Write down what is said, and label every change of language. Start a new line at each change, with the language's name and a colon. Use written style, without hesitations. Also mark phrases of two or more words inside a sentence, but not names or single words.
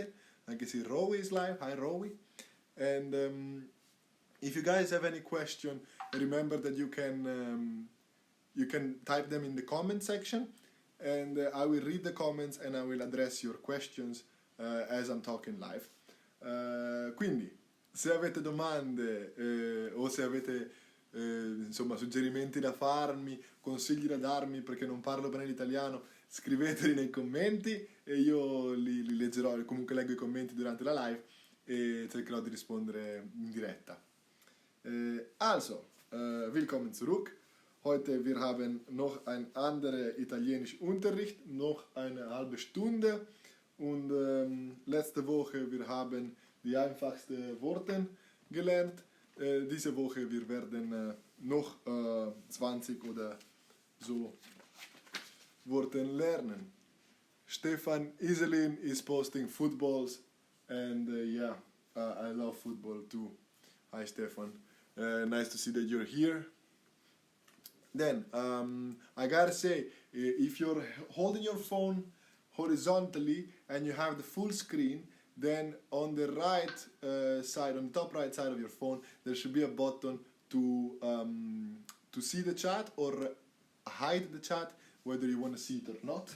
English: I can see Rowie is live. Hi, Rowie. And if you guys have any question, remember that you can type them in the comment section, and I will read the comments and I will address your questions as I'm talking live.
Italian: Quindi, se avete domande o se avete insomma suggerimenti da farmi, consigli da darmi perché non parlo bene l'italiano, scriveteli nei commenti e io li leggerò, comunque leggo i commenti durante la live e cercherò di rispondere in diretta.
German: Also, willkommen zurück. Heute wir haben noch ein anderer Italienisch Unterricht, noch eine halbe Stunde. Und letzte Woche wir haben die einfachsten Worte gelernt. Diese Woche wir werden noch 20 oder so Worte lernen.
English: Stefan Iselin is posting footballs, and I love football too. Hi Stefan. Nice to see that you're here. Then, I gotta say, if you're holding your phone horizontally and you have the full screen, then on the right side, on the top right side of your phone, there should be a button to see the chat or hide the chat, whether you want to see it or not.